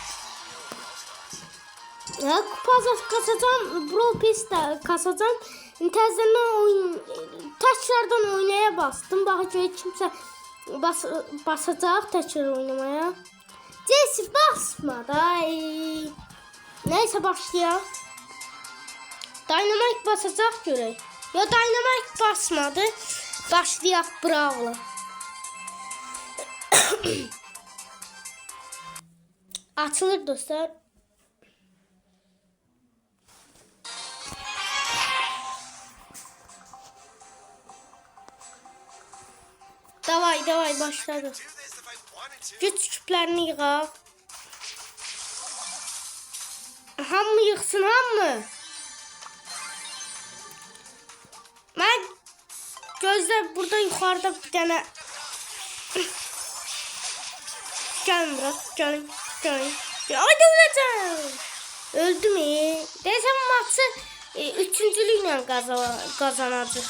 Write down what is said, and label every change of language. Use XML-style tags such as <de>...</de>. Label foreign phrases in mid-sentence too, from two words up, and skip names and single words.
<tr>Ya kupa kasacağım, Brawl Pass'te kasacağım. Taşlardan oynaya bastım. Bakın kimse basacak taşlar oynamaya. Jesse basmadı. Neyse başlayalım. Dynamite basacak görək. Ya Dynamite basmadı. Başlayaq Brawl'a. Açılır dostlar. Davay başladı.</tr> <az>Güç küplerini yığaq. Hamı yıxsın hamı.</az> <tr>Ben gözler burada yukarıda bir tane. Gelin bırak gelin. Haydi öleceğim. Öldü mü? Neyse bu maçı üçüncülükle kazanacak.</tr>